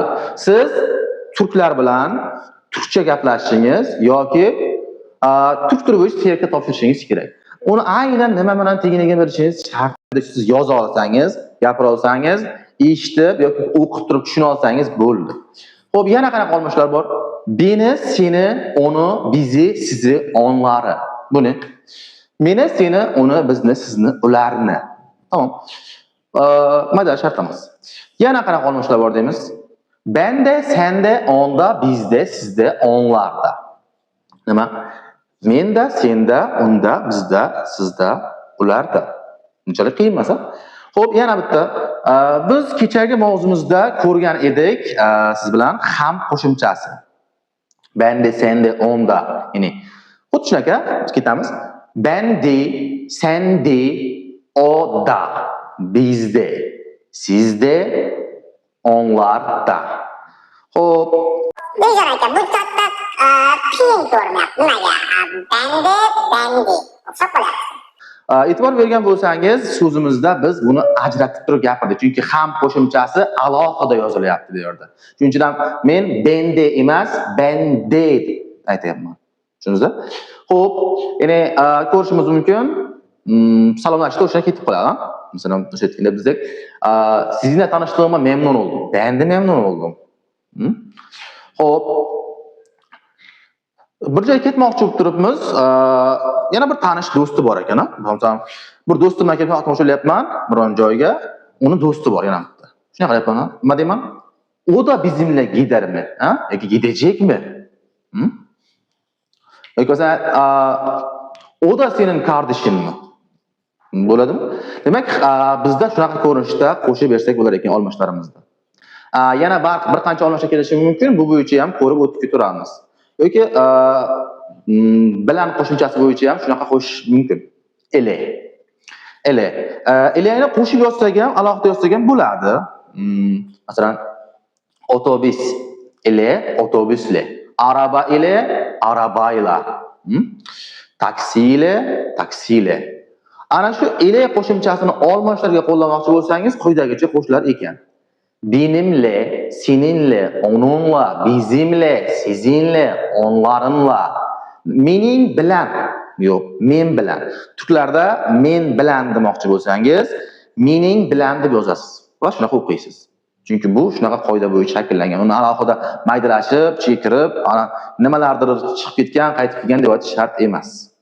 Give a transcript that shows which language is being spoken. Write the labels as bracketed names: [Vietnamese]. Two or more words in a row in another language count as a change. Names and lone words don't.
[Uzbek] Siz turklar bilan turkcha gaplashishingiz yoki turk tili bo'yicha testga topshirishingiz kerak. Uni aynan nima bilan tengligini bilishingiz shart. Siz yoza olsangiz, gapira olsangiz, eshitib yoki o'qib turib tushuna olsangiz bo'ldi. Xo'p, yana qanaqa olmoshlar bor? [Turkish] Beni, seni, onu, bizi, sizi, onları. Bu ne? [Uzbek] Meni, seni, onu, bizni, sizni, ularni. Tamam. Maydala shartlamaz. Yana qanaqa olmoshlar bor deymiz? [Turkish] Bende, sende, onda, bizde, sizde, onlarda. [Uzbek] Nima? Menda, senda, unda, bizda, sizda, ularda. Unchalik qiyin emas. Xo'p, yana bitta. Biz kechagi mavzumizda ko'rgan edik, siz bilan ham qo'shimchasi. [Turkish] Bende, sende, onda. [Uzbek] Ya'ni xuddi shunaqa ketamiz. [Turkish] Bende, sende, oda, bizde, sizde, onlarda. [Uzbek] Xo'p. Beyjon aka, bu katta qiyin ko'rinyapti. Nimaga? Bende. O'xshab qolyapti. E'tibor bergan bo'lsangiz, so'zimizda biz buni ajratib turib gapirdik. Chunki ham qo'shimchasi alohida yozilyapti bu yerda. Shuning uchun ham men bende emas, bende aytayapman. Tushundingizmi? Xo'p, ya'ni ko'rishimiz mumkin, salomlashishda o'sha ketib qoladi. Masalan, o'sha aytganda bizga sizni tanishtirishimga [Turkish] memnun oldum. Bende memnun oldum. [Uzbek] Xo'p, bir joyga ketmoqchi bo'lib turibmiz. Yana bir tanish do'sti bor ekan. Masalan, bir do'stim bilan ketmoqchi bo'lyapman biron joyga. Uni do'sti bor yana bitta. Shunaqa qilyapman. Nima deyman? [Turkish] O da bizimle gider mi? Yoki gidecek mi? Yoki o da senin kardeşin mi? [Uzbek] Bo'ladimi? Demak, bizda shunaqa ko'rinishda qo'shib bersak bo'lar ekan olmoshlarimizda. Yana bir qancha olmoshlar kelishi mumkin. Bu bo'yicha ham ko'rib o'tib keturamiz. Yoki bilan qo'shimchasi bo'yicha ham shunaqa qo'shish mumkin. Eleni qo'shib yozsak ham, alohida yozsak ham bo'ladi. Masalan, [Turkish] otobüs ile, otobüsle. Araba ile, arabayla. Taksi ile, taksiyle. [Uzbek] Ana shu ile qo'shimchasini olmoshlarga qo'llamoqchi bo'lsangiz, quyidagicha qo'shilar ekan. [Turkish] Benimle, seninle, onunla, bizimle, sizinle, onlarınla. [Uzbek] Mening bilan, yo'q, men bilan. Turklarda men bilan demoqchi bo'lsangiz, mening bilan deb yozasiz va shunaqa o'qiysiz. Chunki bu shunaqa qoida bo'yicha shakllangan. Uni alohida maydalashib, chekirib, nimalardir chiqib ketgan, qaytib kelgan deb aytish shart emas.